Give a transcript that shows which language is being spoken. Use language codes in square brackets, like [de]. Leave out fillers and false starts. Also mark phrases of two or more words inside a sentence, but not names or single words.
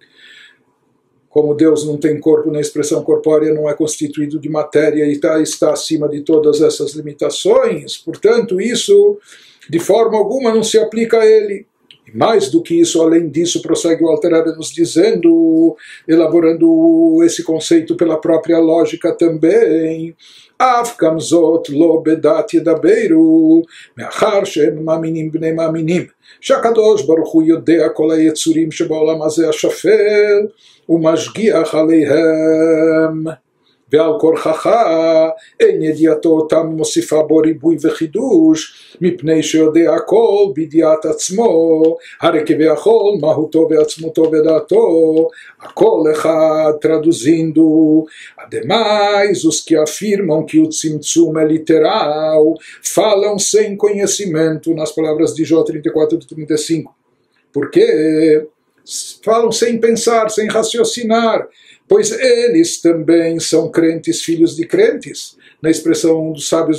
[pt] Como Deus não tem corpo nem expressão corpórea, não é constituído de matéria e está acima de todas essas limitações, portanto, isso de forma alguma não se aplica a ele. E mais do que isso, além disso, prossegue o Alter Rebbe nos dizendo, elaborando esse conceito pela própria lógica também, [he] אף גם זאת לא בדעת ידברו, מאחר שהם מאמינים בני מאמינים, שהקדוש ברוך הוא יודע כל היצורים שבעולם הזה השפל, ומשגיח עליהם. ועל כורחך אין ידיעתו אותם מוסיפה בו ריבוי וחידוש, מפני שיודע הכל בידיעת עצמו, הרי כביכול מהותו ועצמותו ודעתו, הכל אחד traduzindo. [pt] Ademais, os que afirmam que o tzimtzum é literal, falam sem conhecimento, nas palavras de Jó 34 e 35. Porque falam sem pensar, sem raciocinar, pois eles também são crentes, filhos de crentes, na expressão dos sábios